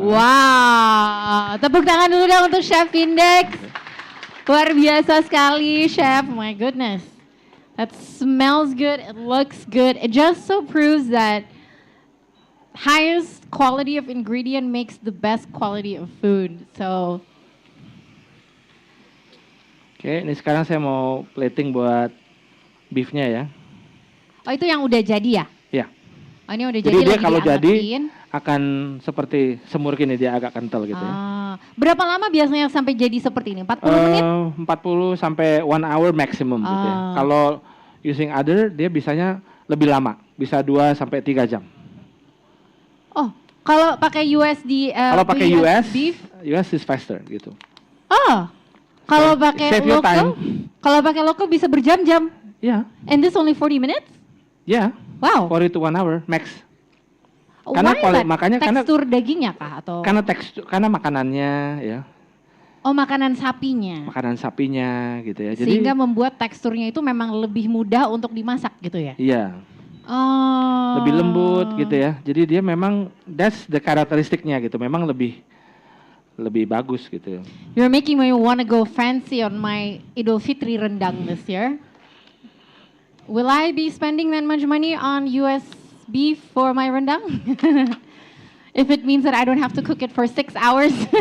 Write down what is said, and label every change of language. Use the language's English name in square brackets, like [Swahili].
[Indonesian] Wow, tepuk tangan dulu dong untuk Chef Index. Luar biasa sekali, [English] Chef. My goodness. That smells good. It looks good. It just so proves that highest quality of ingredient makes the best quality of food. So. [Indonesian] Oke, ini sekarang saya mau plating buat beefnya ya. Oh, itu yang udah jadi ya? Iya. Oh, ini udah jadi jadi. Dia kalau jadi diangetin. akan seperti semur gini, dia agak kental gitu ya. Berapa lama biasanya sampai jadi seperti ini? 40 menit? 40 sampai [English] 1 hour maximum [Indonesian] gitu ya. Kalau using other dia bisanya lebih lama, bisa 2 sampai 3 jam. Oh, Kalau pakai USD, Kalau pakai US, [English] beef. US is faster gitu. [Indonesian] Oh, kalau pakai [English] save your [Indonesian] local, kalau pakai local bisa berjam-jam. [English] Yeah. And this only 40 minutes? Yeah. Wow. 40 to 1 hour max. [Indonesian] Karena makanya tekstur dagingnya kah atau? Karena makanannya ya. Oh, makanan sapinya. Makanan sapinya gitu ya. Jadi Sehingga membuat teksturnya itu memang lebih mudah untuk dimasak gitu ya? Iya. Oh. Lebih lembut gitu ya. Jadi dia memang [English] that's the [Indonesian] karakteristiknya gitu. Memang lebih bagus gitu. [English] You're making me wanna go fancy on my Idul Fitri rendang this year. Will I be spending that much money on US beef for my rendang? If it means that I don't have to cook it for 6 hours.